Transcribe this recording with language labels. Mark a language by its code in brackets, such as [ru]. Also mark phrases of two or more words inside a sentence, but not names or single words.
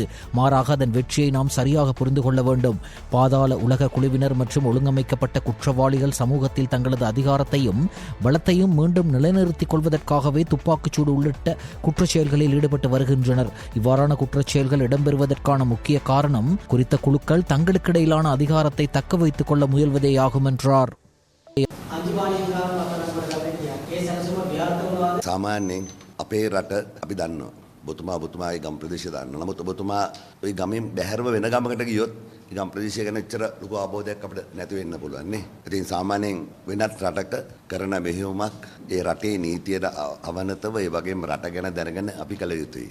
[ta] மாறாக அதன் வெற்றியை நாம் சரியாக புரிந்து கொள்ள வேண்டும். பாதாள உலக குழுவினர் மற்றும் ஒழுங்கமைக்கப்பட்ட குற்றவாளிகள் சமூகத்தில் தங்களது அதிகாரத்தையும் பலத்தையும் மீண்டும் நிலைநிறுத்திக் கொள்வதற்காகவே துப்பாக்கிச்சூடு உள்ளிட்ட குற்றச்செயல்களில் ஈடுபட்டு வருகின்றனர். இவ்வாறான குற்றச்செயல்கள் இடம்பெறுவதற்கான முக்கிய காரணம் குறித்த குழுக்கள் தங்களுக்கிடையிலான அதிகாரத்தை தக்க வைத்துக் கொள்ள முயல்வதேயாகும் என்றார். [si] සාමාන්‍යයෙන් අපේ රට අපි දන්නවා. ඔබතුමාගේ ගම් ප්‍රදේශය දන්නවා. නමුත් ඔබතුමා ওই ගමෙන් බැහැරව වෙන ගමකට ගියොත් ඒ ගම් ප්‍රදේශය ගැන එච්චර ලොකු අවබෝධයක් අපිට නැති වෙන්න පුළුවන් නේ. ඉතින් සාමාන්‍යයෙන් වෙනත් රටක කරන මෙහෙයුමක් ඒ රටේ නීතියට අවනතව ඒ වගේම රට ගැන දැනගෙන අපි කළ යුතුයි.